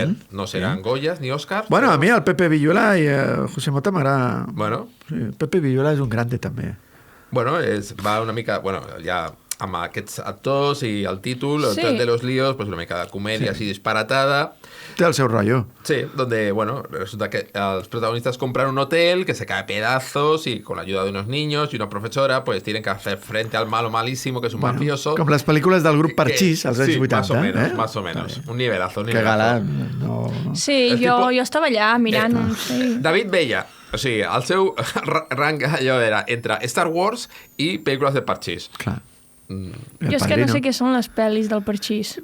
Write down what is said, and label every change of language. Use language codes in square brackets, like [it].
[ca] No seran Goyas ni Oscars. Bueno, a mi el Pepe Villuela i José Mota m'agrada. Bueno. Sí, Pepe Villuela és un grande també. Bueno, va una mica... Bueno, ja amb aquests actors i el títol, El Hotel de los Líos, pues una mica de comèdia [es] así disparatada. [ca] Té el seu rollo. [es] Sí, donde, bueno, resulta que los protagonistas compran un hotel que se cae a pedazos y con la ayuda de unos niños y una profesora, pues tienen que hacer frente al malo malísimo, que es un mafioso. [ca] Com les pel·lícules del grup Parchís, als anys 80. [es] Sí, más o menos. Un nivelazo. [ca] Que galant. No. Sí, jo estava allà mirant. David Bella, o sigui, el seu rang allò era entre Star Wars i pel·lícules de Parchís. Clar. Jo és que no sé què són les pel·lis del Parchís.